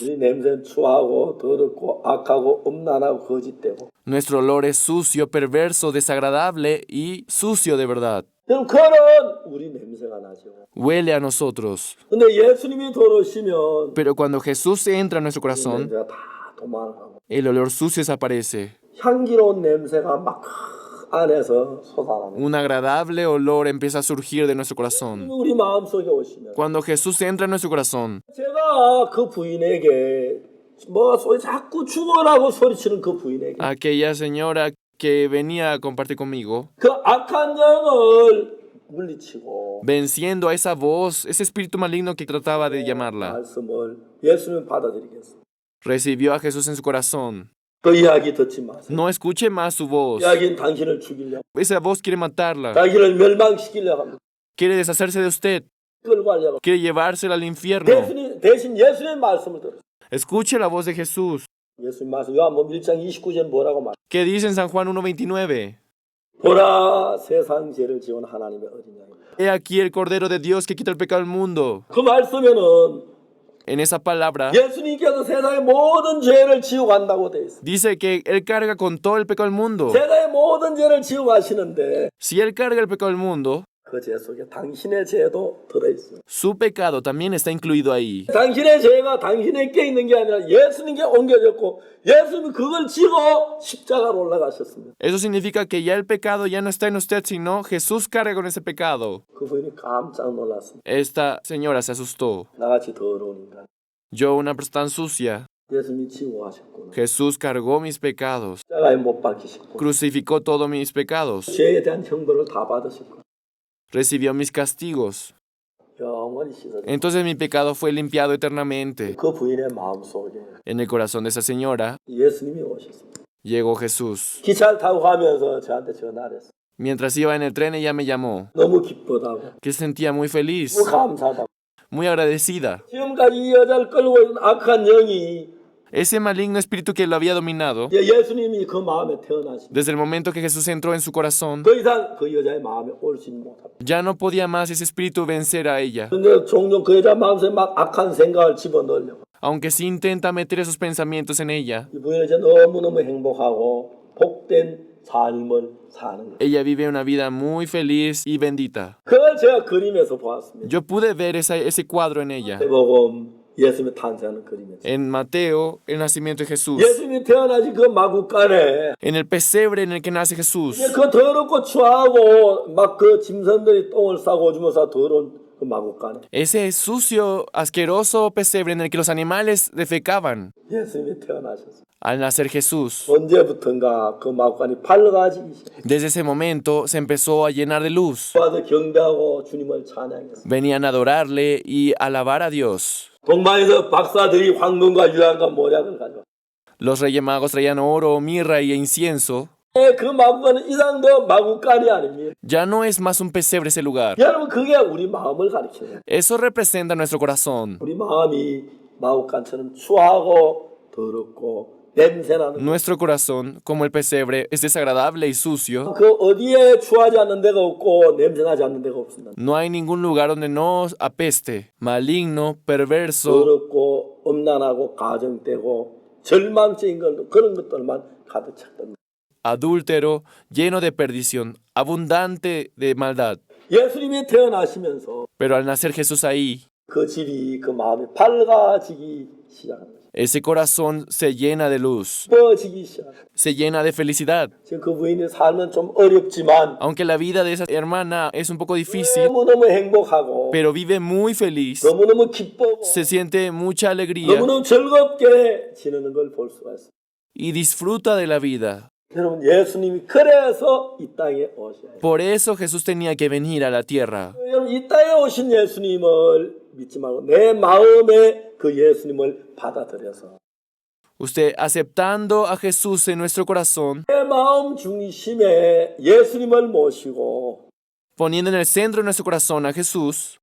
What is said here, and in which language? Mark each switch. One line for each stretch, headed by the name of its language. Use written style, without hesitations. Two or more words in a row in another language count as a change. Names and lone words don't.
Korean: 우리 냄새는 추하고 더럽고 악하고 음란하고 거짓되고.
Spanish: Nuestro olor es sucio, perverso, desagradable y sucio de verdad.
Korean: 그럼 그런 우리 냄새가 나죠.
Spanish: Huele a nosotros.
Korean: 근데 예수님이 들어오시면
Spanish: Pero cuando Jesús entra en nuestro
Korean: 이
Spanish: corazón,
Korean: 냄새가 다 도망가고
Spanish: el olor sucio desaparece.
Korean: 향기로운 냄새가 막 안에서 솟아납니다.
Spanish: Un agradable olor empieza a surgir de nuestro corazón.
Korean: 우리 마음속에 오시면
Spanish: Cuando Jesús entra en nuestro corazón,
Korean: 제가 그 부인에게 뭐 소리 자꾸 죽어라고 소리치는 그 부인에게
Spanish: aquella señora que venía a compartir conmigo,
Korean: 그 악한 영을 물리치고
Spanish: venciendo a esa voz, ese espíritu maligno que trataba de llamarla,
Korean: 말씀을 예수님 받아들이겠어.
Spanish: recibió a Jesús en su corazón.
Korean: 그 이야기 듣지 마세요.
Spanish: No escuche más su voz.
Korean: 이야기는 당신을 죽이려고
Spanish: Esa voz quiere matarla,
Korean: 자기를 멸망시키려고 합니다.
Spanish: quiere deshacerse de usted,
Korean: 끌고 가려고
Spanish: quiere llevársela al infierno.
Korean: 대신 예수님의 말씀을 들으세요.
Spanish: Escuche la voz de Jesús.
Korean: 예수님 말씀 요한복음 1장 29절 뭐라고 말?
Spanish: ¿Qué dice en San Juan 1:29?
Korean: 보라 세상 죄를 지은 하나님의 어린 양이다.
Spanish: He aquí el Cordero de Dios que quita el pecado del mundo.
Korean: 그 말씀에는
Spanish: En esa palabra
Korean: 예수님께서 세상의 모든 죄를 지고 간다고 돼 있어.
Spanish: dice que Él carga con todo el pecado del mundo.
Korean: 세상의 모든 죄를 지고 가시는데
Spanish: Si Él carga el pecado del mundo,
Korean: 그 죄 속에 당신의 죄도 들어 있어.
Spanish: su pecado también está incluido ahí.
Korean: 당신의 죄가 당신에게 있는 게 아니라 예수님께 옮겨졌고 예수님이 그걸 지고 십자가로 올라가셨습니다.
Spanish: Eso significa que ya el pecado ya no está en usted, sino Jesús carga con ese pecado.
Korean: 그 부인이 깜짝 놀랐습니다.
Spanish: Esta señora se asustó.
Korean: 나같이 더러운 인간.
Spanish: Yo, una persona tan sucia,
Korean: 예수님이 지고 가셨구나.
Spanish: Jesús cargó mis pecados,
Korean: 십자가에 못 박히셨구나.
Spanish: crucificó todos mis pecados,
Korean: 죄에 대한 형벌을 다 받으셨구나.
Spanish: recibió mis castigos.
Korean: 영원히 씻어져.
Spanish: Entonces mi pecado fue limpiado eternamente.
Korean: 그 부인의 마음속에
Spanish: En el corazón de esa señora
Korean: 예수님이 오셨습니다.
Spanish: llegó Jesús.
Korean: 기차를 타고 가면서 저한테 전화를 했어요.
Spanish: Mientras iba en el tren, ella me llamó,
Korean: 너무 기쁘다고,
Spanish: que se sentía muy feliz,
Korean: 너무 감사하다고.
Spanish: muy agradecida.
Korean: 지금까지 이 여자를 끌고 있는 악한 영이
Spanish: Ese maligno espíritu que lo había dominado,
Korean: 예수님이 그 마음에 태어나신
Spanish: desde el momento que Jesús entró en su corazón,
Korean: 더 이상 그 여자의 마음에 올지 못합니다.
Spanish: ya no podía más ese espíritu vencer a ella.
Korean: 근데 종종 그 여자 마음속에 막 악한 생각을 집어넣으려고.
Spanish: Aunque sí intenta meter esos pensamientos en ella,
Korean: 이 부인은 이제 너무너무 행복하고 복된 삶을 사는 거예요.
Spanish: ella vive una vida muy feliz y bendita.
Korean: 그걸 제가 그림에서 보았습니다.
Spanish: Yo pude ver ese cuadro en ella.
Korean: 마태복음 예수님이 탄생하는 그림에서.
Spanish: En Mateo, el nacimiento de Jesús.
Korean: 예수님이 태어나신 그 마구간에
Spanish: En el pesebre en el que nace Jesús.
Korean: 그 더럽고 추하고 막 그 짐승들이 똥을 싸고 오주면서 더러운 그 마구간에
Spanish: Ese sucio, asqueroso pesebre en el que los animales defecaban.
Korean: 예수님이 태어나셨어요.
Spanish: Al nacer Jesús,
Korean: 언제부턴가 그 마구간이 밝아지기 시작했어요.
Spanish: desde ese momento se empezó a llenar de luz.
Korean: 와서 경배하고 주님을 찬양했어요.
Spanish: Venían a adorarle y alabar a Dios.
Korean: 동방에서 박사들이 황금과 유향과 모략을 가져왔어요.
Spanish: Los reyes magos traían oro, mirra y incienso.
Korean: 그 마구간은 이상 더 마구간이 아닙니다.
Spanish: Ya no es más un pesebre ese lugar.
Korean: 여러분 그게 우리 마음을 가리켜요.
Spanish: Eso representa nuestro corazón.
Korean: 우리 마음이 마구간처럼 추하고 더럽고 냄새나는.
Spanish: Nuestro corazón, como el pesebre, es desagradable y sucio.
Korean: 그 어디에 추하지 않는 데가 없고 냄새나지 않는 데가 없습니다.
Spanish: No hay ningún lugar donde no apeste. Maligno, perverso,
Korean: 더럽고 음란하고 가정되고 절망적인 것 그런 것들만 가득 찼던.
Spanish: adúltero, lleno de perdición, abundante de maldad.
Korean: 예수님이 태어나시면서
Spanish: Pero al nacer Jesús ahí,
Korean: 그 집이 그 마음이 밝아지기 시작합니다.
Spanish: ese corazón se llena de luz,
Korean: 기뻐지기 시작합니다.
Spanish: se llena de felicidad.
Korean: 지금 그 부인의 삶은 좀 어렵지만
Spanish: Aunque la vida de esa hermana es un poco difícil,
Korean: 너무너무 행복하고
Spanish: pero vive muy feliz,
Korean: 너무너무 기뻐하고
Spanish: se siente mucha alegría
Korean: 너무너무 즐겁게 지내는 걸 볼 수가 있어요.
Spanish: y disfruta de la vida.
Korean: 여러분 예수님이 그래서 이 땅에 오셔야 해요.
Spanish: Por eso Jesús tenía que venir a la tierra.
Korean: 여러분 이 땅에 오신 예수님을 믿지 말고 내 마음에 그 예수님을 받아들여서
Spanish: Usted aceptando a Jesús en nuestro corazón,
Korean: 내 마음 중심에 예수님을 모시고
Spanish: poniendo en el centro de nuestro corazón a Jesús.